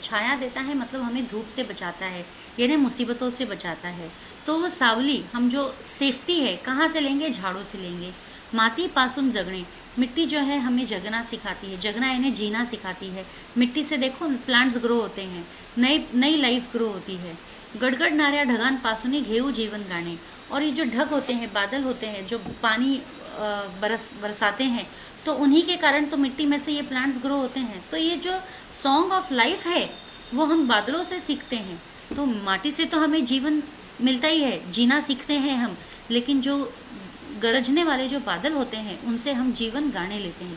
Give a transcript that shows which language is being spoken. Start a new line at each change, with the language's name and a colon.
Hindi: छाया देता है मतलब हमें धूप से बचाता है, यानी मुसीबतों से बचाता है। तो वो सावली, हम जो सेफ्टी है कहाँ से लेंगे, झाड़ों से लेंगे।
Marathi: मातीपासून जगणे।
Hindi: मिट्टी जो है हमें जगना सिखाती है। जगना यानी जीना सिखाती है। मिट्टी से देखो प्लांट्स ग्रो होते हैं, नई नई लाइफ ग्रो होती है।
Marathi: गडगडणाऱ्या ढगांपासून घेऊ जीवन गाणे।
Hindi: और ये जो ढग होते हैं, बादल होते हैं, जो पानी बरसाते हैं, तो उन्हीं के कारण तो मिट्टी में से ये प्लांट्स ग्रो होते हैं। तो ये जो सॉन्ग ऑफ लाइफ है वो हम बादलों से सीखते हैं। तो माटी से तो हमें जीवन मिलता ही है, जीना सीखते हैं हम, लेकिन जो गरजने वाले जो बादल होते हैं उनसे हम जीवन गाने लेते हैं।